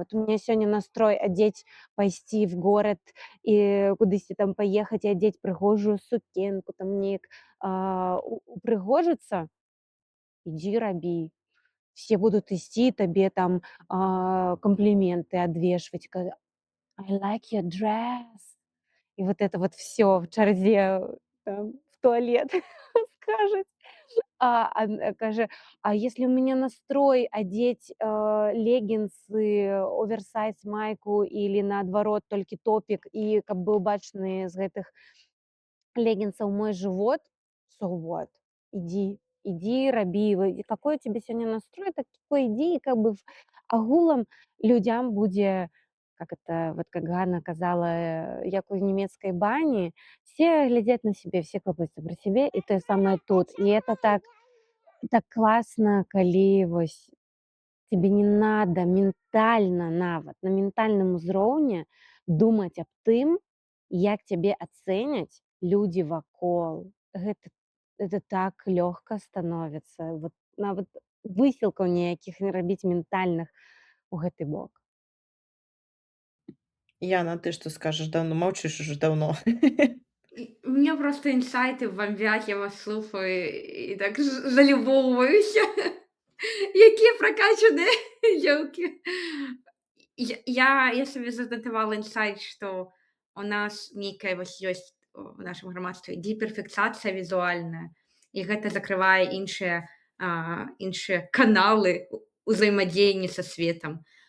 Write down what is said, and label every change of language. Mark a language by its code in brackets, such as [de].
[be] Вот у меня сёння настрой адзець, пайсці в горад і кудысьці там паехаць і адзець прыгожую сукенку, там неяк упрыгожыцца. Ідзі рабі. [ru] все будут идти тебе там комплименты отвешивать, [en] I like your dress. [ru] И вот это вот все [be] в чарзе [ru] в туалет скажет. [be] Каже: [ru] "А если у меня настрой одеть, [be] леггінсы, оверсайз майку или наадварот толькі топік, і каб быў бачны з гэтых леггинсов мой живот, [en] so what? [ru] Иди, [be] рабі. [ru] Какой у тебя сегодня настрой, такой иди, и как бы [be] агулам людям будзе, [ru] как это, вот как Ганна казала, як у немецкой бани, все глядят на себе, все клопаюцца про себе, и то самое тут. И это так классно, [be] калі вось [ru] тебе не надо ментальна [be] нават, на ментальным узроўні думаць аб тым, як цябе ацэняць людзі вакол. Гэта так лёгка становіцца. Вот нават высілкаў ніякіх не рабіць ментальных у гэты бок. [ru] Яна, ты что скажешь? Давно молчишь уже давно. У меня просто инсайты бомбят, я вас [be] слухаю [ru] и так залюбовываюсь. [be] Якія [ru] прокачанные девки. Я себе [be] занотовала инсайт, [ru] что у нас некая [be] вось ёсць [ru] в нашем [be] грамадстве гіперфіксацыя візуальная, і гэта закрывае іншыя каналы ўзаемадзеяння са светам.